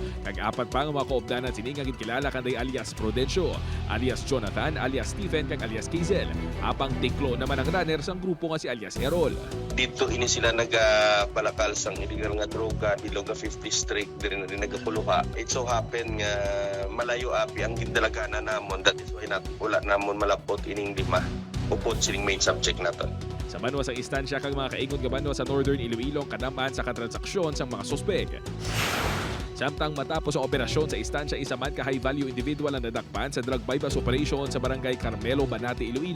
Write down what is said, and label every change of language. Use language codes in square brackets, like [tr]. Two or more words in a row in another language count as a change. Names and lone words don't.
[hil] Kag apat pa nga mga kaobdanan sini nga gikilala kanday alias Prudencio, alias Jonathan, alias Stephen kag alias Kizel. Apang tiklo naman ang runner sa grupo nga si alias Errol. Dito ini sila palakal sang illegal nga droga bilog nga 50 street diri na rin nagapuluha. [en] It so happen [hil] nga malayo api ang gindalagana namon, [en] that is why [hil] wala namon malapot ining lima upod sining main subject naton. Sa banwa sa istansya kag mga kaingon nga banwa sa Northern Iloilo kadaman sa katransaksyon sa mga suspek. Samtang matapos ang operasyon sa istansya, isa man ka [en] high-value individual [hil] ang nadakpan sa [en] drug bypass operation [hil] sa Barangay Carmelo, Banate, Iloilo.